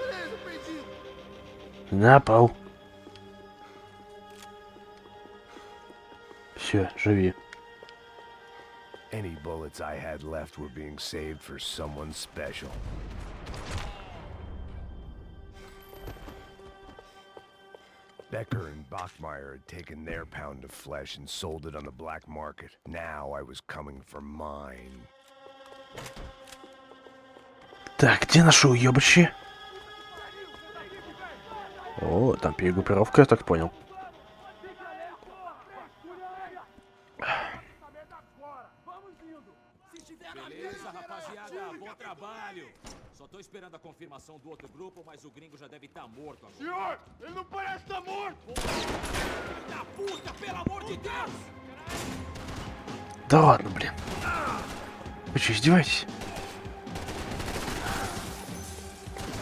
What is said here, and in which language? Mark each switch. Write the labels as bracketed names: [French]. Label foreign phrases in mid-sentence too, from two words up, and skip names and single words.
[Russian] На пол. Все, живи. [English] Any bullets I had left were being saved for someone special. Becker and Bachmeyer had taken their pound of flesh and sold it on the black market. Now I was coming for mine. [Russian] Так, где наши уёбыщи? О, там перегруппировка, я так понял. [Portuguese] Beleza, rapaziada, bom trabalho. Só tô esperando a confirmação do outro grupo, mas o gringo já deve estar morto agora. Senhor, ele não parece estar morto! Filho da puta, pelo amor de Deus! [Russian] Да ладно, блин. Вы что, издеваетесь?